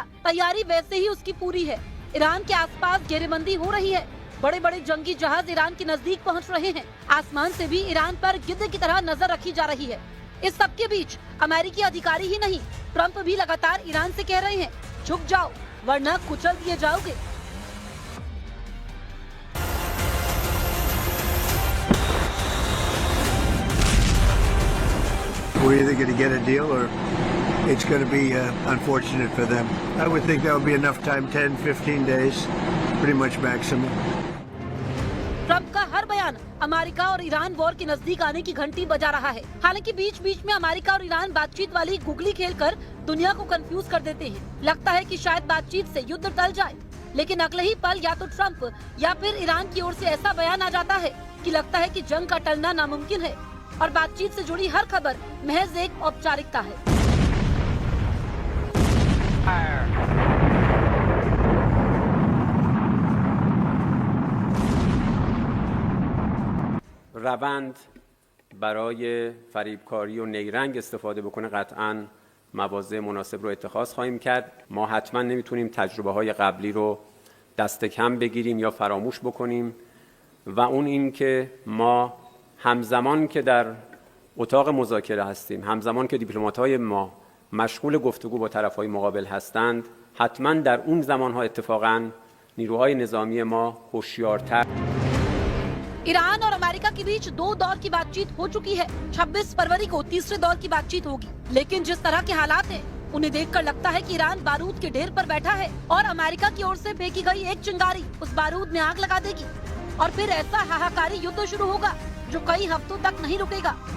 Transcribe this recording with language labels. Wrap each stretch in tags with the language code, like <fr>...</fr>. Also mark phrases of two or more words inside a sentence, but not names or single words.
<hi>तैयारी वैसे ही उसकी पूरी है। ईरान के आसपास घेरेबंदी हो रही है, बड़े बड़े जंगी जहाज ईरान के नजदीक पहुंच रहे हैं, आसमान से भी ईरान पर गिद्ध की तरह नजर रखी जा रही है। इस सब के बीच अमेरिकी अधिकारी ही नहीं, ट्रंप भी लगातार ईरान से कह रहे हैं, झुक जाओ वरना कुचल दिए जाओगे।</hi> <en>We're either going to get a deal or it's going to be unfortunate for them. I would think that would be enough time, 10-15 days, pretty much maximum.</en> <hi>ट्रंप का हर बयान अमेरिका और ईरान वॉर के नजदीक आने की घंटी बजा रहा है। हालांकि बीच बीच में अमेरिका और ईरान बातचीत वाली गुगली खेलकर दुनिया को कंफ्यूज कर देते हैं। लगता है कि शायद बातचीत से युद्ध टल जाए, लेकिन अगले ही पल या तो ट्रंप या फिर ईरान की ओर से ऐसा बयान आ जाता है कि लगता है कि जंग का टलना नामुमकिन है और बातचीत से जुड़ी हर खबर महज एक औपचारिकता है।</hi> <fa>روند برای فریبکاری و نیرنگ استفاده بکنه قطعاً مواضع مناسب رو اتخاذ خواهیم کرد. ما حتما نمیتونیم تجربه های قبلی رو دست کم بگیریم یا فراموش بکنیم و اون این که ما همزمان که در اتاق مذاکره هستیم، همزمان که دیپلمات‌های ما مشغول گفتگو با طرف‌های مقابل هستند، حتما در اون زمان‌ها اتفاقاً نیروهای نظامی ما هوشیارتر.</fa> <hi>ईरान और अमेरिका के बीच 2 दौर की बातचीत हो चुकी है। 26 फरवरी को तीसरे दौर की बातचीत होगी, लेकिन जिस तरह के हालात हैं, उन्हें देखकर लगता है कि ईरान बारूद के ढेर पर बैठा है और अमेरिका की ओर से फेंकी गई एक चिंगारी उस बारूद में आग लगा देगी, और फिर ऐसा हाहाकारी युद्ध शुरू होगा जो कई हफ्तों तक नहीं रुकेगा।</hi>